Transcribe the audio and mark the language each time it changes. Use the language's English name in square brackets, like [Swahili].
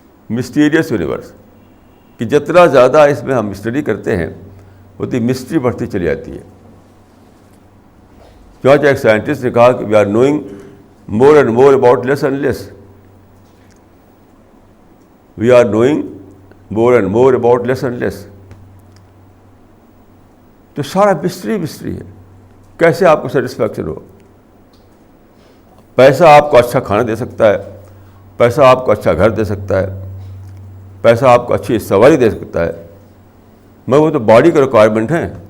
[Urdu] مسٹیریس universe کہ جتنا زیادہ اس میں ہم اسٹڈی کرتے ہیں اتنی مسٹری بڑھتی چلی جاتی ہے. چنانچہ ایک سائنٹسٹ نے کہا کہ [English] We are knowing more and more about less and less. We are knowing more and more about less and less. [Urdu] تو سارا مسٹری ہے. کیسے آپ کو سیٹسفیکشن ہو؟ پیسہ آپ کو اچھا کھانا دے سکتا ہے, پیسہ آپ کو اچھا گھر دے سکتا ہے, پیسہ آپ کو اچھی سواری دے سکتا ہے, مگر وہ تو باڈی کے ریکوائرمنٹ ہیں.